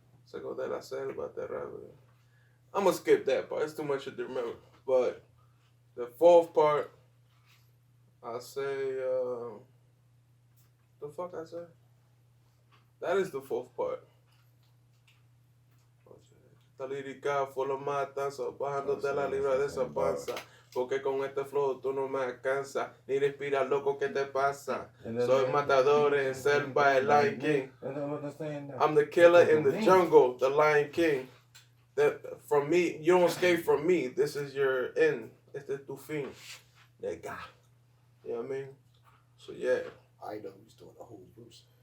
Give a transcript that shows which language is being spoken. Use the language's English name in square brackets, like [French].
[English] Second that I said about that rapper. I'm gonna skip that part. It's too much to remember. But the fourth part, I say, the fuck I say? That is the fourth part. [Spanish] Esta lírica fue la matanza, bajándote la libra de esa panza. Porque con este flow tú no me alcanzas, ni respiras, loco, ¿qué te pasa? Soy matador en selva, el Lion King. [English] I'm the killer in the jungle, the Lion King. From me, you don't escape from me. This is your end. [Spanish] Este es tu fin. [English] Nigga. You know what I mean? So yeah. I know he's doing the whole verse.